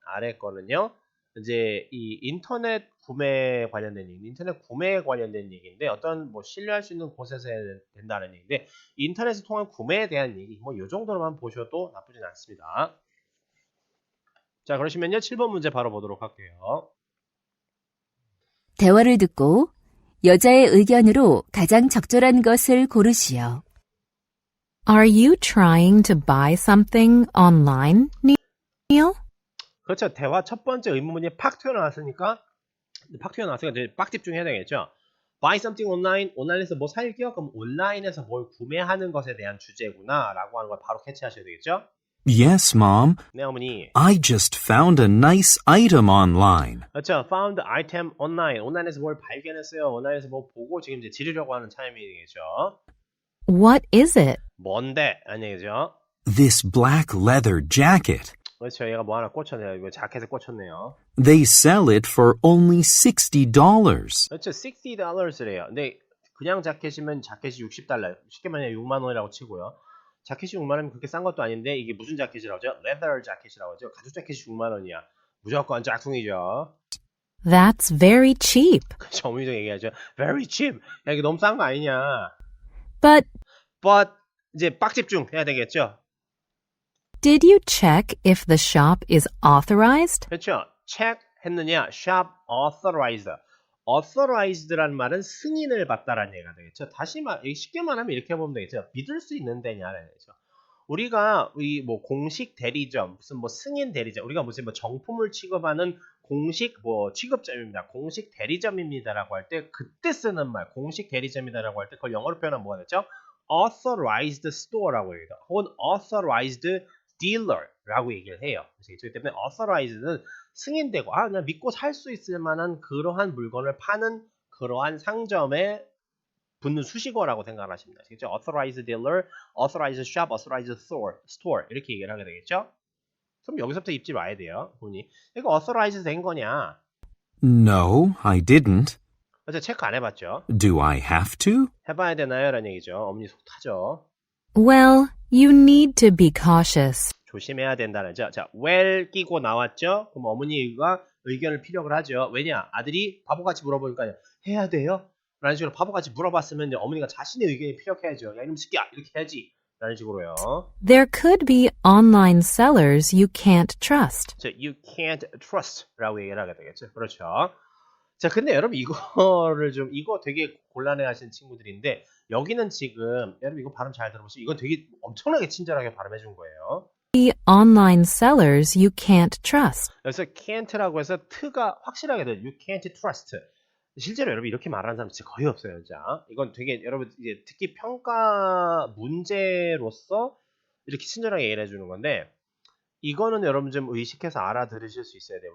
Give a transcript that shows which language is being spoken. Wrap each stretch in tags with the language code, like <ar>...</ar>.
<ko>아래 거는요, 이제 이 인터넷 구매에 관련된 얘기인데 어떤 뭐 신뢰할 수 있는 곳에서 해야 된다는 얘기인데 인터넷을 통한 구매에 대한 얘기 뭐 이 정도로만 보셔도 나쁘진 않습니다. 자, 그러시면요 7번 문제 바로 보도록 할게요. 대화를 듣고 여자의 의견으로 가장 적절한 것을 고르시오.</ko> <en>Are you trying to buy something online, Neil?</en> <ko>그렇죠. 대화 첫 번째 의문문이 팍 튀어나왔으니까 이제 빡 집중해야 되겠죠.</ko> <en>Buy something online,</en> <ko>온라인에서 뭐 살게요? 그럼 온라인에서 뭘 구매하는 것에 대한 주제구나 라고 하는 걸 바로 캐치하셔야 되겠죠.</ko> <en>Yes, Mom.</en> <ko>네, 어머니.</ko> <en>I just found a nice item online. 그렇죠. found item online.</en> <ko>온라인에서 뭘 발견했어요. 온라인에서 뭐 보고 지금 이제 지르려고 하는 타이밍이겠죠.</ko> <en>What is it?</en> <ko>뭔데? 아니 얘기죠.</ko> <en>This black leather jacket.</en> <ko>그렇죠. 얘가 뭐 하나 꽂혔네요. 이거 자켓에 꽂혔네요.</ko> <en>They sell it for only $60.</en> <ko>그렇죠. $60래요. 근데 그냥 자켓이면 자켓이 $60. 쉽게 말하면 6만 원이라고 치고요. 자켓이 6만 원이면 그렇게 싼 것도 아닌데 이게 무슨 자켓이라고 하죠? leather 자켓이라고 하죠. 가죽 자켓이 6만 원이야. 무조건 짝퉁이죠.</ko> <en>That's very cheap.</en> <ko>그렇죠. 어머니도 얘기하죠.</ko> <en>very cheap.</en> <ko>야, 이게 너무 싼 거 아니냐.</ko> <en>But</en> <ko>but 이제 빡집중 해야 되겠죠.</ko> <en>did you check if the shop is authorized? 그렇죠. check 했느냐. shop authorized.</en> <ko>authorized란 말은 승인을 받다라는 얘기가 되겠죠. 다시 쉽게 말하면 이렇게 보면 되겠죠. 믿을 수 있는 데냐라는 거죠. 우리가 이 뭐 공식 대리점, 무슨 뭐 승인 대리점, 우리가 무슨 뭐 정품을 취급하는 공식 뭐 취급점입니다. 공식 대리점입니다라고 할 때 그때 쓰는 말, 공식 대리점이다라고 할 때 그걸 영어로 표현하면 뭐가 되죠? authorized store라고 얘기해요. 혹은 authorized dealer라고 얘기를 해요. 그렇기 때문에 authorized는 승인되고 그냥 믿고 살 수 있을 만한 그러한 물건을 파는 그러한 상점에 붙는 수식어라고 생각하시면 되겠죠.</ko> <en>authorized dealer, authorized shop, authorized store 이렇게 얘기를 하게 되겠죠.</en> <ko>그럼 여기서부터 입질 와야 돼요. 보니 이거 authorized 된 거냐?</ko> <en>No, I didn't.</en> <ko>어제 체크 안 해봤죠?</ko> <en>Do I have to?</en> <ko>해봐야 되나요? 라는 얘기죠. 어머니 속 타죠.</ko> <en>Well, you need to be cautious.</en> <ko>조심해야 된다는 죠. 자, well 끼고 나왔죠? 그럼 어머니가 의견을 피력을 하죠. 왜냐? 아들이 바보같이 물어보니까 해야 돼요? 라는 식으로 바보같이 물어봤으면 이제 어머니가 자신의 의견이 피력해야죠. 야, 이놈 새끼야! 이렇게 해야지. 라는 식으로요.</ko> <en>There could be online sellers you can't trust.</en> <ko>자,</ko> <en>you can't trust</en> <ko>라고 얘기를 하게 되겠죠. 그렇죠. 자, 근데 여러분 이거 되게 곤란해 하시는 친구들인데 여기는 지금 여러분 이거 발음 잘 들어보시죠. 이건 되게 엄청나게 친절하게 발음해 준 거예요.</ko> <en>Online sellers you can't trust.</en> <ko>그래서 can't라고 해서 t가 확실하게 돼요.</ko> <en>you can't trust.</en> <ko>실제로 여러분 이렇게 말하는 사람 진짜 거의 없어요. 자, 이건 되게 여러분 이제 특히 평가 문제로서 이렇게 친절하게 얘기를 해주는 건데 이거는 여러분 좀 의식해서 알아들으실 수 있어야 돼요.</ko>